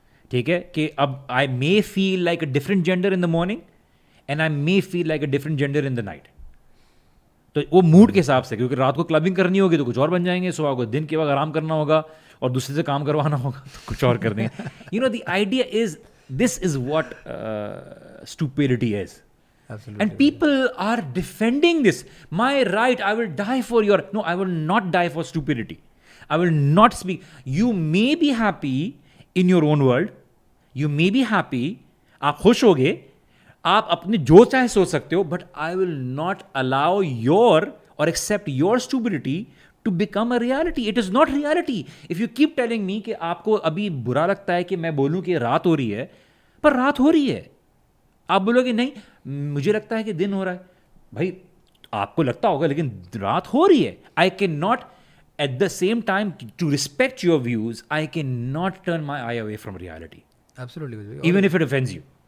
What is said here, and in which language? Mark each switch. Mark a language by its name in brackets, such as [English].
[English] ٹھیک ہے, کہ اب I may feel like a different gender in the morning and I may feel like a different gender in the night. [Urdu] تو وہ mood کے حساب سے, کیونکہ رات کو کلبنگ کرنی ہوگی تو کچھ اور بن جائیں گے, صبح کو دن کے وقت آرام کرنا ہوگا اور دوسرے سے کام کروانا ہوگا تو کچھ اور کر دیں گے. [English] You know the idea is this is what stupidity is. And people are defending this. My right, I will die for your... No, I will not die for stupidity. I will not speak. You may be happy in your own world. You may be happy. [Urdu] آپ خوش ہوگے, آپ اپنے جو چاہے سوچ سکتے ہو, [English] but I will not allow your or accept your stupidity to become a reality. It is not reality. If you keep telling me [Urdu] کہ آپ کو ابھی برا لگتا ہے کہ میں بولوں کہ رات ہو رہی ہے, پر رات ہو رہی ہے. آپ بولو گے نہیں مجھے لگتا ہے کہ دن ہو رہا ہے, بھائی آپ کو لگتا ہوگا لیکن رات ہو رہی ہے. [English] I can not at the same time to respect your views, I can not turn my eye away from reality even if it offends you.